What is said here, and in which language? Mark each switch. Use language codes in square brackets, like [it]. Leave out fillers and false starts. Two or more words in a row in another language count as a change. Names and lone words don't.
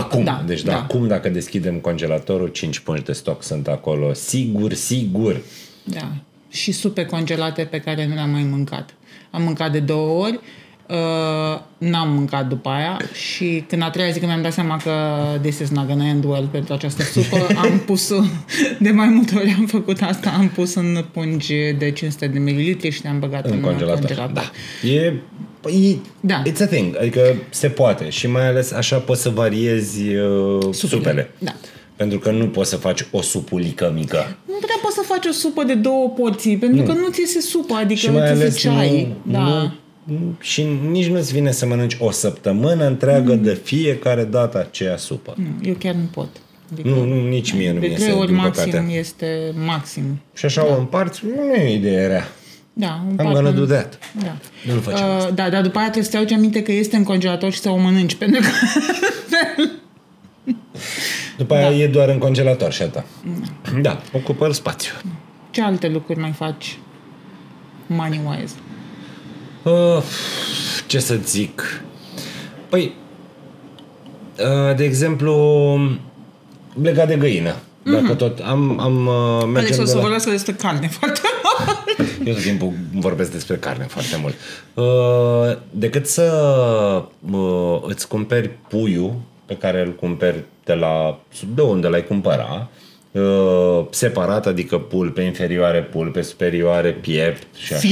[ro] acum. da. Deci acum, dacă deschidem congelatorul, 5 pungi de stoc sunt acolo. Sigur. Da. Și supe congelate pe care nu le-am mai mâncat. Am mâncat de 2 ori, n-am mâncat după aia și când a treia zi când mi-am dat seama că [en] this is not gonna end well [ro] pentru această supă, am pus, de mai multe ori am făcut asta, am pus în pungi de 500 de mililitri și le-am băgat în congelator. Da. [en] It's a thing, [ro] adică se poate și mai ales așa poți să variezi supele. Da. Pentru că nu poți să faci o supulică mică. Nu prea poți să faci o supă de 2 porții, pentru că nu ți iese supă, adică și mai ales ceai. Și nici nu-ți vine să mănânci o săptămână întreagă de fiecare dată aceea supă. Eu chiar nu pot. Adică nici mie nu mi iese, de 3 ori maxim păcate. Este maxim. Și așa o împarți, nu e idee rea. Da, [en] I'm gonna do that. [ro] Da. Nu-l facem asta. Da, dar după aia trebuie să te aduci aminte că este în congelator și să o mănânci, pentru că... După aia e doar în congelator și atât. Da, ocupă spațiu. Ce alte lucruri mai faci money-wise? Ce să zic? Păi, de exemplu, legat de găină. Dacă tot Alex, o să vorbească despre carne foarte mult. Eu tot timpul vorbesc despre carne foarte mult. Decât să îți cumperi puiul pe care îl cumperi de unde l-ai cumpăra, separat, adică pulpe inferioare, pulpe superioare, piept și așa.